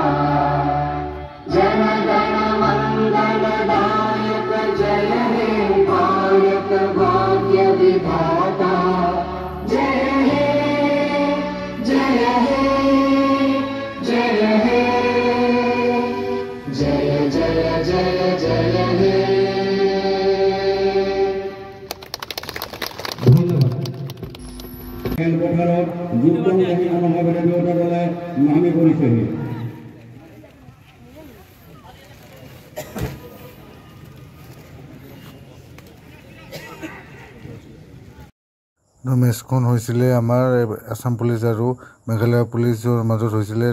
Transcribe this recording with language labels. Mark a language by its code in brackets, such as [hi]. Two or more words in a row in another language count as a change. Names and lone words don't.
[bn] জন গণ মঙ্গল দায়ক জয় হে ভারত ভাগ্য বিধাতা। জয় হে জয় হে জয় হে জয় জয় জয় জয় হে। [as] খেলপথাৰত যুদ্ধংগী মনোভাৱেৰে দুয়োটা দলে নামি পৰিছেহি। মেচখন হৈছিলে আমাৰ আসাম পুলিচ আৰু মেঘালয় পুলিচৰ মাজত হৈছিলে।